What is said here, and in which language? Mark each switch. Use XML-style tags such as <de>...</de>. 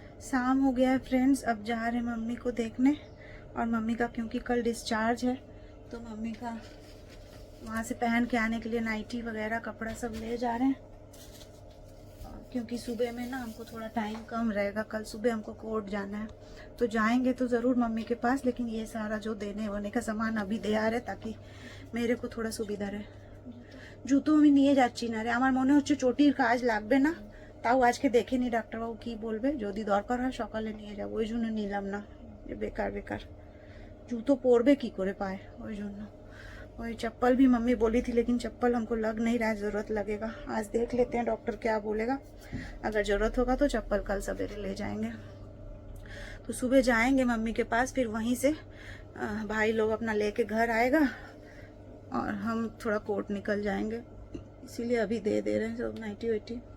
<hi>शाम हो गया है फ्रेंड्स, अब जा रहे हैं मम्मी को देखने। और मम्मी का क्योंकि कल डिस्चार्ज है, तो मम्मी का वहाँ से पहन के आने के लिए नाइटी वगैरह कपड़ा सब ले जा रहे हैं। क्योंकि सुबह में ना हमको थोड़ा टाइम कम रहेगा, कल सुबह हमको कोर्ट जाना है, तो जाएंगे तो ज़रूर मम्मी के पास। लेकिन ये सारा जो देने वोने का सामान अभी दे आ रहे, ताकि मेरे को थोड़ा सुविधा रहे।</hi> <bn>জুতো আমি নিয়ে যাচ্ছি না রে, আমার মনে হচ্ছে চটির কাজ লাগবে না, তাও আজকে দেখে নি ডাক্তারবাবু কি বলবে, যদি দরকার হয় সকালে নিয়ে যাবো, ওই জন্য নিলাম না, যে বেকার বেকার জুতো পরবে কি করে পায়, ওই জন্য।</bn> <hi>वही चप्पल भी मम्मी बोली थी, लेकिन चप्पल हमको लग नहीं रहा है, ज़रूरत लगेगा। आज देख लेते हैं डॉक्टर क्या बोलेगा, अगर ज़रूरत होगा तो चप्पल कल सवेरे ले जाएंगे। तो सुबह जाएंगे मम्मी के पास, फिर वहीं से भाई लोग अपना लेके घर आएगा और हम थोड़ा कोर्ट निकल जाएंगे, इसीलिए अभी दे रहे हैं सब नाइटी वाइटी।</hi>